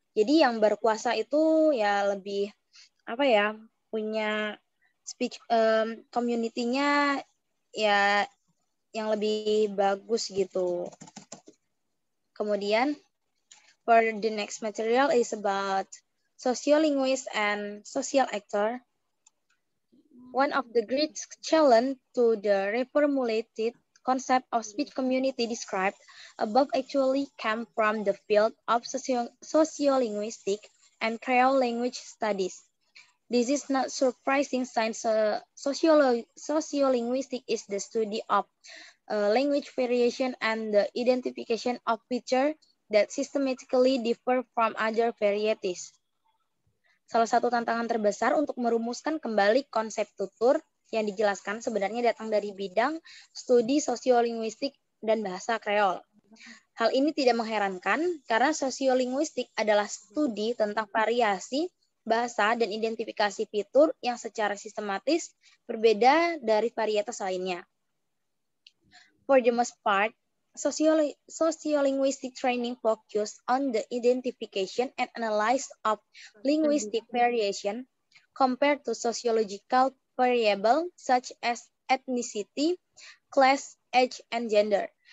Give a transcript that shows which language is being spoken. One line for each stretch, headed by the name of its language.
Indonesian: Jadi yang berkuasa itu ya lebih punya speech community-nya ya yang lebih bagus gitu. Kemudian
English: for the next material is about sociolinguist and social actor. One of the great challenge to the reformulated concept of speech community described above actually came from the field of sociolinguistic and Creole language studies. This is not surprising since sociolinguistic is the study of language variation and the identification of features that systematically differ from other varieties.
Indonesian: Salah satu tantangan terbesar untuk merumuskan kembali konsep tutur yang dijelaskan sebenarnya datang dari bidang studi sosiolinguistik dan bahasa Kreol. Hal ini tidak mengherankan karena sosiolinguistik adalah studi tentang variasi bahasa dan identifikasi fitur yang secara sistematis berbeda dari varietas lainnya.
English: For the most part, sociolinguistic training focus on the identification and analysis of linguistic variation compared to sociological variables such as ethnicity, class, age, and gender.